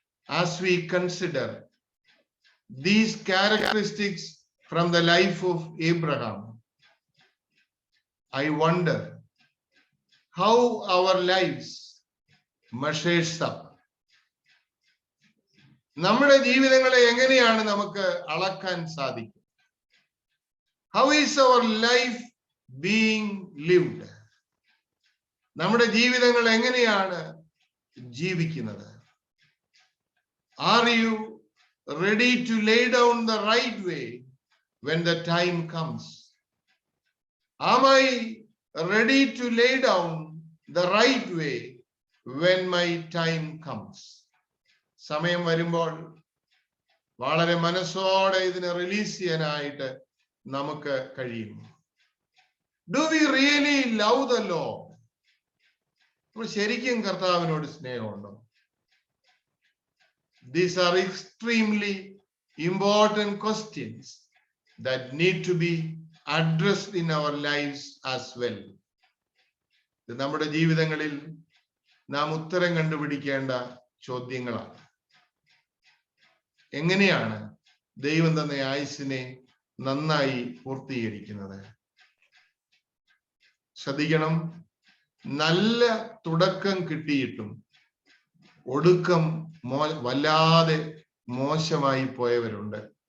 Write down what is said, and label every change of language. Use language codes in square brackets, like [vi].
[en] As we consider these characteristics from the life of Abraham, I wonder how our lives measures up. [ml] നമ്മുടെ ജീവിതങ്ങളെ എങ്ങനെയാണ് നമുക്ക് അളക്കാൻ സാധിക്കും? [en] How is our life being lived? [ml] നമ്മുടെ ജീവിതങ്ങൾ എങ്ങനെയാണ് ജീവിക്കുന്നത്? [en] Are you ready to lay down the right way when the time comes? Am I ready to lay down the right way when my time comes? [ml] സമയം വരുമ്പോൾ വളരെ മനസ്സോടെ ഇതിനെ release ചെയ്യാനായിട്ട് നമുക്ക് കഴിയും? [en] Do we really love the lord? [ml] നമ്മൾ ശരിക്കും കർത്താവിനോട് സ്നേഹമുണ്ടോ? [en] These are extremely important questions that need to be addressed in our lives as well. [ml] ഇത് നമ്മുടെ ജീവിതങ്ങളിൽ നാം ഉത്തരം കണ്ടുപിടിക്കേണ്ട ചോദ്യങ്ങളാണ്. എങ്ങനെയാണ് ദൈവം തന്ന ആയുസ്സിനെ നന്നായി പൂർത്തീകരിക്കുന്നത്? ശ്രദ്ധിക്കണം, നല്ല തുടക്കം കിട്ടിയിട്ടും ഒടുക്കം വല്ലാതെ മോശമായി പോയവരുണ്ട്.